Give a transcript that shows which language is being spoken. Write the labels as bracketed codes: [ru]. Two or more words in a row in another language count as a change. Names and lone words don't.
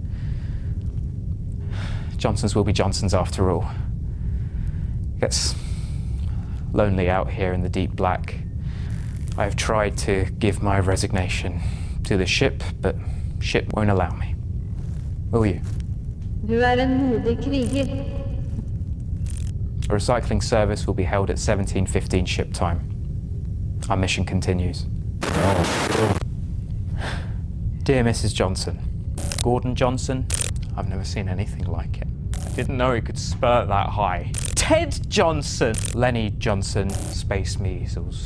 [en] Johnsons will be Johnsons after all. It gets lonely out here in the deep black. I have tried to give my resignation to the ship, but ship won't allow me. Will you? [no] Du en modig kriger. [en] A recycling service will be held at 17:15 ship time. Our mission continues. Dear Mrs. Johnson, Gordon Johnson, I've never seen anything like it. I didn't know it could spurt that high. Ted Johnson, Lenny Johnson, space measles.